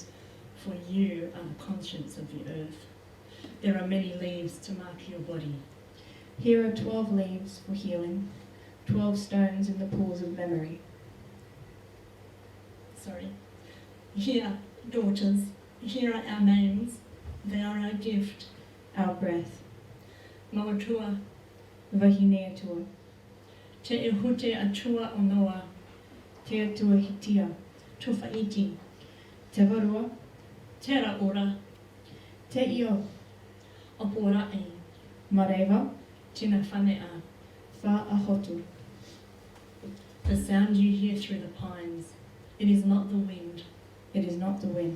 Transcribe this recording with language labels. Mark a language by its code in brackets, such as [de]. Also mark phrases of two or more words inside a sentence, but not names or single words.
[en] for you are the conscience of the earth. There are many leaves to mark your body. Here are 12 leaves for healing, 12 stones in the pools of memory. Sorry. Here, daughters, here are our names. They are our gift. Our breath. Mauatua, Vahineatua. te ehute atua o noa, Te atua hitia. tuwhaiti, Te varua. tera ora, Te io. oporai, Mareva. tina whanea. Fa ahotu. The sound you hear through the pines, it is not the wind, It is not the wind.